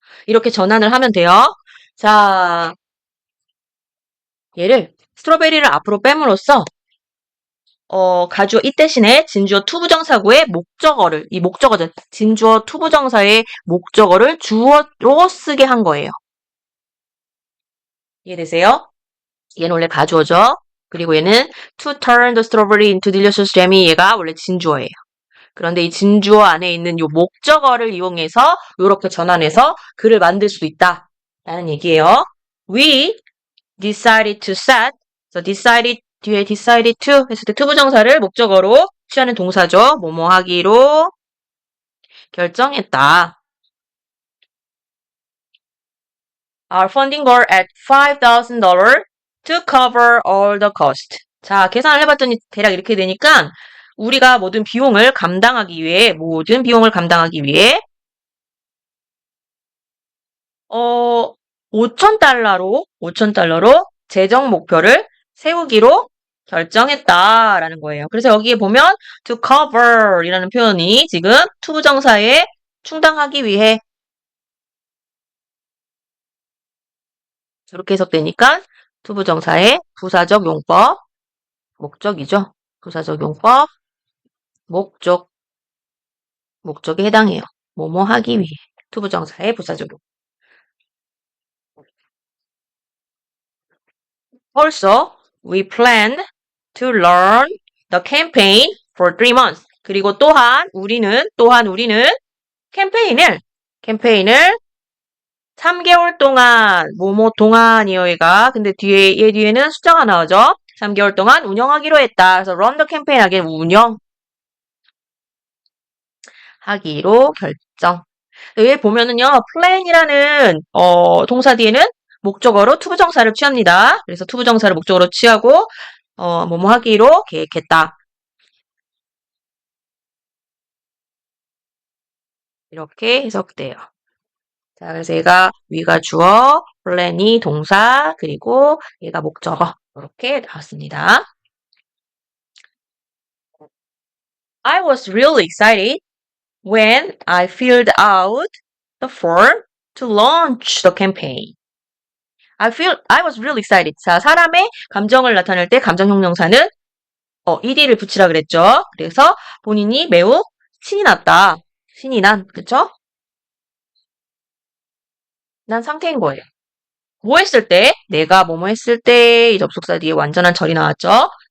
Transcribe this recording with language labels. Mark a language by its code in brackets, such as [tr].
[ko] 이렇게 전환을 하면 돼요. 자, 얘를 스트로베리를 앞으로 빼므로써 가주어 이 대신에 진주어 투부정사구의 목적어를 진주어 투부정사의 목적어를 주어로 쓰게 한 거예요. 이해되세요? 얘는 원래 가주어죠. 그리고 얘는 [en] to turn the strawberry into delicious jam [ko] 이 얘가 원래 진주어예요. 그런데 이 진주어 안에 있는 이 목적어를 이용해서 이렇게 전환해서 글을 만들 수 있다라는 얘기예요. [en] We decided to set, so decided [ko] 뒤에 decided to 했을 때 투부정사를 목적어로 취하는 동사죠. 뭐뭐 하기로 결정했다. [en] Our funding goal at $5,000 to cover all the cost. [ko] 자, 계산을 해봤더니 대략 이렇게 되니까 우리가 모든 비용을 감당하기 위해 5,000달러로 재정 목표를 세우기로 결정했다라는 거예요. 그래서 여기에 보면 to cover 이라는 표현이 지금 투부정사에 충당하기 위해 이렇게 해석되니까 투부정사의 부사적 용법, 목적이죠. 부사적 용법, 목적에 해당해요. 뭐뭐 하기 위해. 투부정사의 부사적 용법. [en] Also, we planned to learn the campaign for 3 months. [ko] 그리고 또한 우리는 캠페인을 3개월 동안, 뭐뭐 동안이요, 얘가. 근데 얘 뒤에는 숫자가 나오죠? 3개월 동안 운영하기로 했다. 그래서 [en] run the campaign [ko] 하기에 운영하기로 결정. 여기 보면은요, plan이라는, 동사 뒤에는 목적어로 투부정사를 취합니다. 그래서 투부정사를 목적어로 취하고, 뭐뭐 하기로 계획했다. 이렇게 해석돼요. 자, 그래서 얘가 위가 주어, plan이 동사, 그리고 얘가 목적어. 이렇게 나왔습니다. [en] I was really excited when I filled out the form to launch the campaign. I was really excited. [ko] 자, 사람의 감정을 나타낼 때 감정 형용사는 ed를 붙이라 그랬죠. 그래서 본인이 매우 신이 났다. 신이 난, 그쵸? 난 상태인 거예요. 뭐 했을 때? 내가 뭐뭐 했을 때, 이 접속사 뒤에 완전한 절이 나왔죠?